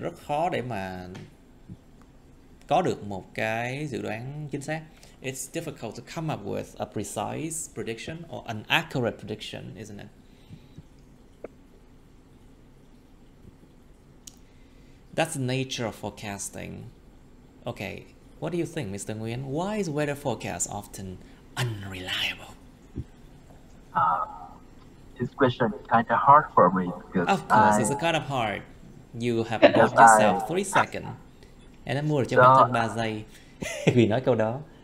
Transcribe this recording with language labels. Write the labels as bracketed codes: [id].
[vi] Rất khó để mà có được một cái dự đoán chính xác. [en] It's difficult to come up with a precise prediction or an accurate prediction, isn't it? That's the nature of forecasting. Okay, what do you think, Mr. Nguyen? Why is weather forecast often unreliable? This question is kind of hard for me because of course it's kind of hard. You have got yourself 3 seconds. [vi] Em đã mua được cho bản thân 3 giây vì nói câu đó.